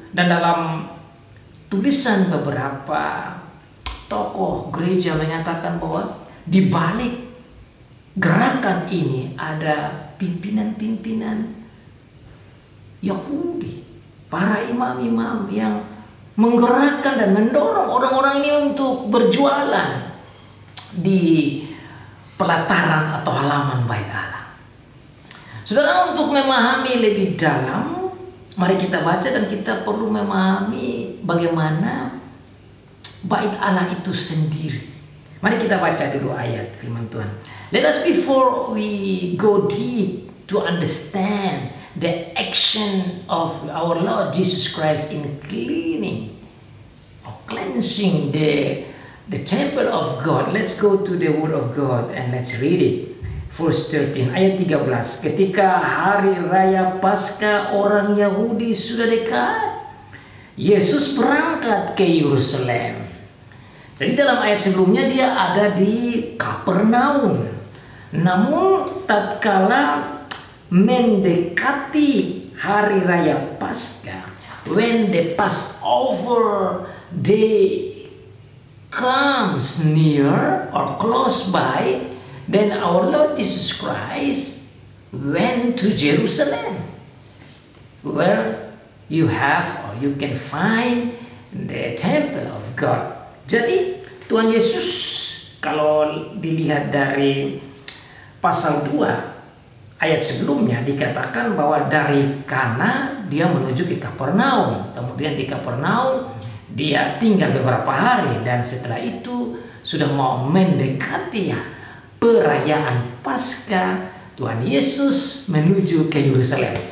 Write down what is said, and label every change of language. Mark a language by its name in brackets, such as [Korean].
[Indonesian] Dan dalam tulisan beberapa tokoh gereja menyatakan bahwa di balik gerakan ini ada pimpinan-pimpinan Yahudi, para imam-imam yang menggerakkan dan mendorong orang-orang ini untuk berjualan di pelataran atau halaman bait Allah. Saudara, untuk memahami lebih dalam, mari kita baca dan kita perlu memahami bagaimana bait Allah itu sendiri. Mari kita baca dulu ayat firman Tuhan. [English] Let us, before we go deep to understand the action of our Lord Jesus Christ in cleaning or cleansing the temple of God, let's go to the word of God and let's read it. Verse 13, [Indonesian] ayat 13. Ketika hari raya Paskah orang Yahudi sudah dekat, Yesus berangkat ke Yerusalem. Jadi dalam ayat sebelumnya dia ada di Kapernaum. Namun tatkala mendekati hari raya Paskah, [English] when the Passover day comes near or close by, then our Lord Jesus Christ went to Jerusalem, where you have or you can find the temple of God. [Indonesian] Jadi Tuhan Yesus kalau dilihat dari pasal 2 ayat sebelumnya dikatakan bahwa dari Kana dia menuju ke Kapernaum. Kemudian di Kapernaum dia tinggal beberapa hari dan setelah itu sudah mau mendekati perayaan Paskah, Tuhan Yesus menuju ke Yerusalem.